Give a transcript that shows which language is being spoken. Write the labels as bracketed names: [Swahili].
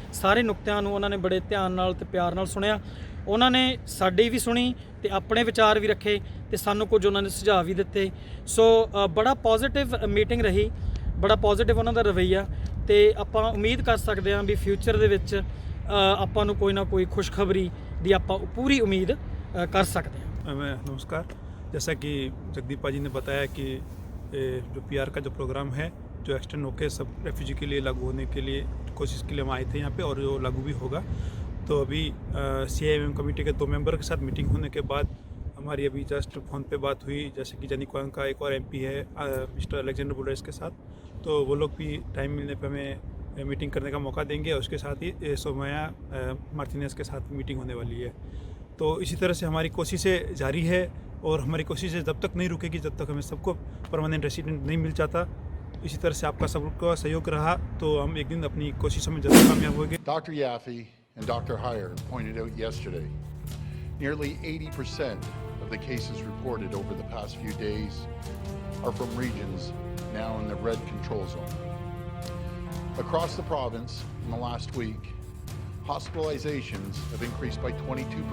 [Punjabi] ਸਾਰੇ ਨੁਕਤਿਆਂ ਨੂੰ ਉਹਨਾਂ ਨੇ ਬੜੇ ਧਿਆਨ ਨਾਲ ਤੇ ਪਿਆਰ ਨਾਲ ਸੁਣਿਆ। ਉਹਨਾਂ ਨੇ ਸਾਡੀ ਵੀ ਸੁਣੀ ਤੇ ਆਪਣੇ ਵਿਚਾਰ ਵੀ ਰੱਖੇ ਤੇ ਸਾਨੂੰ ਕੁਝ ਉਹਨਾਂ ਨੇ ਸੁਝਾਅ ਵੀ ਦਿੱਤੇ। ਸੋ ਬੜਾ ਪੋਜ਼ਿਟਿਵ ਮੀਟਿੰਗ ਰਹੀ, ਬੜਾ ਪੋਜ਼ਿਟਿਵ ਉਹਨਾਂ ਦਾ ਰਵੱਈਆ ਤੇ ਆਪਾਂ ਉਮੀਦ ਕਰ ਸਕਦੇ ਹਾਂ ਵੀ ਫਿਊਚਰ ਦੇ ਵਿੱਚ ਆਪਾਂ ਨੂੰ ਕੋਈ ਨਾ ਕੋਈ खुशखबरी दी ਆਪਾਂ [Hindi] पूरी उम्मीद कर सकते हैं। मैं नमस्कार। जैसा कि जगदीप पाजी ने बताया कि जो PR का जो प्रोग्राम है जो एक्सटेंड होकर सब रेफ्यूजी के लिए लागू होने के लिए कोशिश के लिए हम आए थे यहाँ पे और जो लागू भी होगा। तो अभी CIMM कमेटी के 2 मेंबर के साथ मीटिंग होने के बाद हमारी अभी जस्ट फ़ोन पे बात हुई, जैसे कि जनी क्वांग का एक और MP है मिस्टर अलेक्जेंडर बुलराइस के साथ, तो वो लोग भी टाइम मिलने पर हमें मीटिंग करने का मौका देंगे और उसके साथ ही सोमाया मार्टिनेस के साथ मीटिंग होने वाली है। तो इसी तरह से हमारी कोशिशें जारी है और हमारी कोशिशें जब तक नहीं रुकेगी जब तक हमें सबको परमानेंट रेसिडेंट नहीं मिल जाता। इसी तरह से आपका सबका सहयोग रहा तो हम एक दिन अपनी कोशिशों में जरूर कामयाब होंगे। [English] Dr. Yaffe and Dr. Heyer pointed out yesterday, nearly 80% of the cases reported over the past few days are from regions now in the red control zone. Across the province in the last week, hospitalizations have increased by 22%.